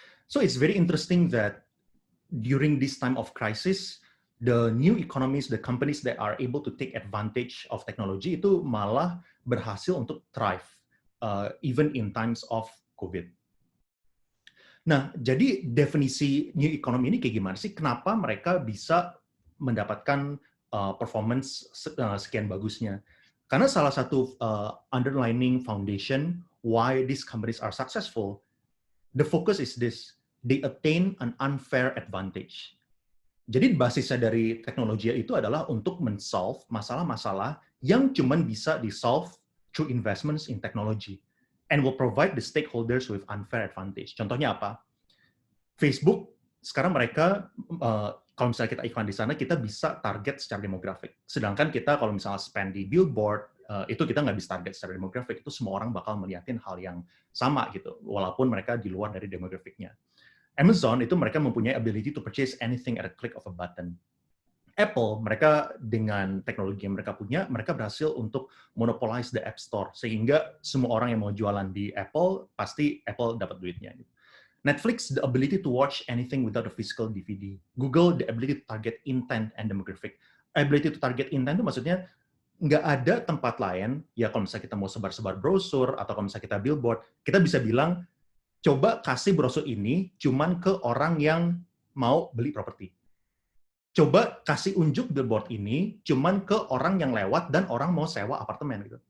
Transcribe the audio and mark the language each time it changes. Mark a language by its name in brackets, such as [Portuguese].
[English] So it's very interesting that during this time of crisis, the new economies, the companies that are able to take advantage of technology [Indonesian] itu malah berhasil untuk [English] thrive, even in times of COVID. [Indonesian] Nah, jadi definisi new economy ini kayak gimana sih? Kenapa mereka bisa mendapatkan performance sekian bagusnya? Karena salah satu [English] underlying foundation why these companies are successful, the focus is this: they attain an unfair advantage. [Indonesian] Jadi basisnya dari teknologi itu adalah untuk men-solve masalah-masalah yang cuman bisa di-solve [English] through investments in technology, and will provide the stakeholders with unfair advantage. [Indonesian] Contohnya apa? Facebook, sekarang mereka, kalau misalnya kita iklan di sana, kita bisa target secara demografik. Sedangkan kita kalau misalnya spend di billboard, itu kita nggak bisa target secara demografik. Itu semua orang bakal melihatin hal yang sama gitu, walaupun mereka di luar dari demografiknya. [English] Amazon [Indonesian] itu mereka mempunyai [English] ability to purchase anything at a click of a button. [Indonesian] Apple, mereka dengan teknologi yang mereka punya, mereka berhasil untuk [English] monopolize the App Store, [Indonesian] sehingga semua orang yang mau jualan di Apple, pasti Apple dapat duitnya. [English] Netflix, the ability to watch anything without a physical DVD. Google, the ability to target intent and demographic. [Indonesian] Ability to target intent itu maksudnya nggak ada tempat lain, ya kalau misalnya kita mau sebar-sebar brosur, atau kalau misalnya kita billboard, kita bisa bilang, coba kasih brosur ini cuman ke orang yang mau beli properti. Coba kasih unjuk billboard ini cuman ke orang yang lewat dan orang mau sewa apartemen gitu.